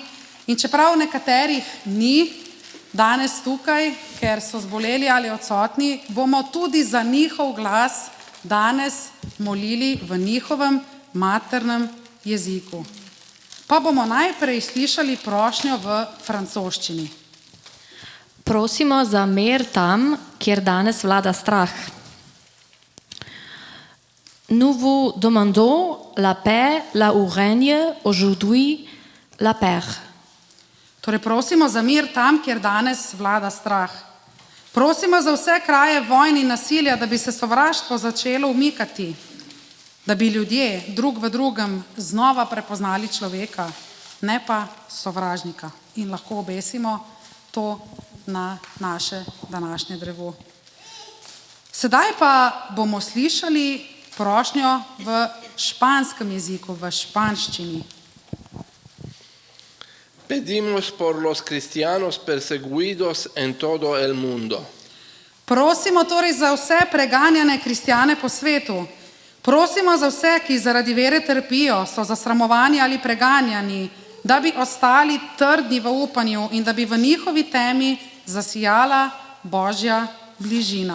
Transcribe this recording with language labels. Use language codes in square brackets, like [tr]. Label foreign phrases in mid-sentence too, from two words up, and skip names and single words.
[sl] In čeprav nekaterih ni danes tukaj, ker so zboleli ali odsotni, bomo tudi za njihov glas danes molili v njihovem maternem jeziku. Pa bomo najprej slišali prošnjo v francoščini. Prosimo za mir tam, kjer danes vlada strah. [fr] Nous vous demandons la paix là où règne aujourd'hui la paix. [sl] Torej prosimo za mir tam, kjer danes vlada strah. Prosimo za vse kraje vojn in nasilja, da bi se sovraštvo začelo umikati, da bi ljudje drug v drugem znova prepoznali človeka, ne pa sovražnika. In lahko obesimo to na naše današnje drevo. Sedaj pa bomo slišali prošnjo v španskem jeziku, v španščini. [es] Pedimos por los cristianos perseguidos en todo el mundo. [sl] Prosimo torej za vse preganjane kristjane po svetu. Prosimo za vse, ki zaradi vere trpijo, so zasramovani ali preganjani, da bi ostali trdni v upanju in da bi v njihovi temi zasijala Božja bližina.